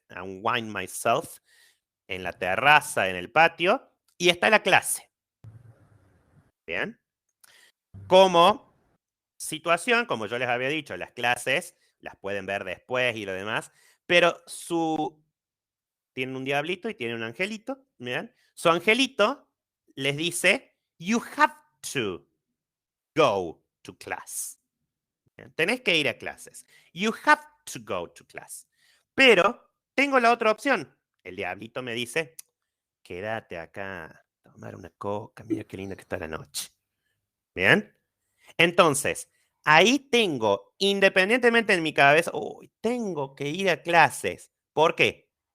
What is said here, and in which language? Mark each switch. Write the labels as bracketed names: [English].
[English] Unwind myself, [Spanish] en la terraza, en el patio, y está la clase. ¿Bien? Como situación, como yo les había dicho, las clases las pueden ver después y lo demás, pero tienen un diablito y tienen un angelito, ¿bien? Su angelito les dice, [English] you have to go to class. [Spanish] ¿Bien? Tenés que ir a clases. [English] You have to go to class. [Spanish] Pero tengo la otra opción. El diablito me dice, quédate acá a tomar una coca, mira qué linda que está la noche. ¿Bien? Entonces, ahí tengo, independientemente en mi cabeza, tengo que ir a clases. ¿Por qué?